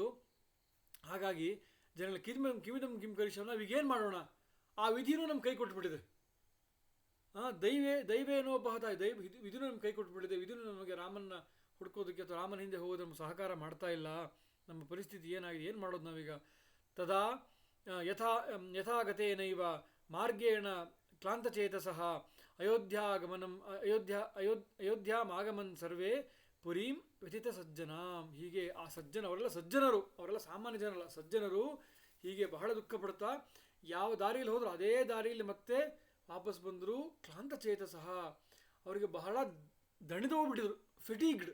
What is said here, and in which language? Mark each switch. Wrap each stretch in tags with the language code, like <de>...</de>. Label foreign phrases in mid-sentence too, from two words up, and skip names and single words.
<kn>ಹಾಗಾಗಿ ಜನಗಳ</kn> <sa>ಕಿಮಿದಂ ಕಿಂ ಕರಿಷ,</sa> <kn>ನಾವೀಗೇನು ಮಾಡೋಣ, ಆ ವಿಧಿನೂ ನಮ್ಮ ಕೈ ಕೊಟ್ಟುಬಿಟ್ಟಿದೆ. ದೈವೇನೋಪಹತ, ವಿಧಿನೂ ನಮ್ಮ ಕೈ ಕೊಟ್ಟುಬಿಟ್ಟಿದೆ. ವಿಧಿನೂ ನಮಗೆ ರಾಮನ್ನ ಹುಡ್ಕೋದಕ್ಕೆ ಅಥವಾ ರಾಮನ ಹಿಂದೆ ಹೋಗೋದು ನಮ್ಮ ಸಹಕಾರ ಮಾಡ್ತಾ ಇಲ್ಲ. ನಮ್ಮ ಪರಿಸ್ಥಿತಿ ಏನಾಗಿದೆ, ಏನು ಮಾಡೋದು ನಾವೀಗ.</kn> <sa>ತದಾ ಯಥಾಗತೇನೈವ ಮಾರ್ಗೇಣ ಕ್ಲಾಂತಚೇತಸಃ ಅಯೋಧ್ಯಾಮಾಗಮನ್ ಸರ್ವೇ ಪುರೀಂ ವ್ಯಥಿತ ಸಜ್ಜನಾಂ.</sa> <kn>ಹೀಗೆ ಆ ಅವರೆಲ್ಲ ಸಜ್ಜನರು, ಅವರೆಲ್ಲ ಸಾಮಾನ್ಯ ಜನರಲ್ಲ, ಸಜ್ಜನರು. ಹೀಗೆ ಬಹಳ ದುಃಖ ಪಡ್ತಾ ಯಾವ ದಾರಿಯಲ್ಲಿ ಹೋದ್ರು ಅದೇ ದಾರಿಯಲ್ಲಿ ಮತ್ತೆ ವಾಪಸ್ ಬಂದರು. ಕ್ಲಾಂತಚೇತಸಃ, ಅವರಿಗೆ ಬಹಳ ದಣಿದೋಗ್ಬಿಟ್ಟಿದ್ರು, ಫಿಟೀಗ್ಡ್.</kn>